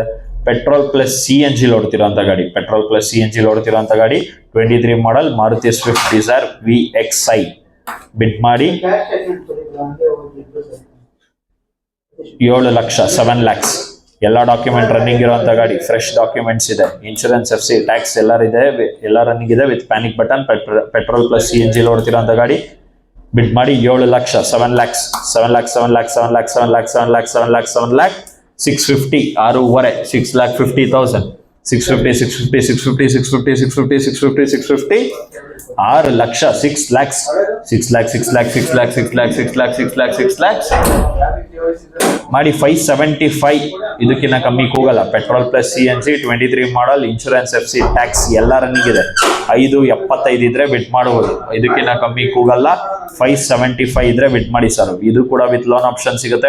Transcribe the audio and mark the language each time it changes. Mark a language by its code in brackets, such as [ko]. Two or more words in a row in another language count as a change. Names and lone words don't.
[en] petrol plus CNG [kn] ಓಡ್ತಿರೋಂಥ ಗಾಡಿ. 23 ಮಾಡಲ್ ಮಾರುತಿ ಸ್ವಿಫ್ಟ್ ಡಿಸೈರ್ VXI ಬಿಡ್ ಮಾಡಿ 7 ಲಕ್ಷ 7 lakhs ಎಲ್ಲ [en] document running [kn] ಇರುವಂತ ಗಾಡಿ, [en] fresh documents [kn] ಇದೆ, [en] insurance FC tax [kn] ಎಲ್ಲ ರನ್ನಿಂಗ್ ಇದೆ [en] with panic button, petrol plus CNG [kn] ಓಡ್ತಿರೋಂಥ ಗಾಡಿ. ಬಿಡ್ ಮಾಡಿ 7 ಲಕ್ಷ 7 lakhs 7 lakhs 7 lakhs 7 lakhs 7 lakhs 7 lakhs 7 lakhs 7 lakh 650 6.5 6,50,000 650 650 650 650 650 650 650 6 ಲಕ್ಷ 6 lakhs 6 lakhs 6 lakhs 6 lakhs 6 lakhs 6 lakhs 6 lakhs 6 lakhs ಮಾಡಿ 575. ಇದಕ್ಕಿಂತ ಕಮ್ಮಿ ಕೂಗಲ್ಲ. [en] petrol plus CNG [kn] 23 ಮಾಡಲ್, [en] insurance FC tax [kn] ಎಲ್ಲ ರನ್ನಿಂಗ್ ಇದೆ. 575 ಇದ್ರೆ ಬಿಟ್ ಮಾಡಬಹುದು. ಇದಕ್ಕಿಂತ ಕಮ್ಮಿ ಕೂಗಲ್ಲ. 575 ಇದ್ರೆ ಬಿಟ್ ಮಾಡಿ ಸರ್. ಇದು ಕೂಡ [en] with loan option [kn] ಸಿಗುತ್ತೆ.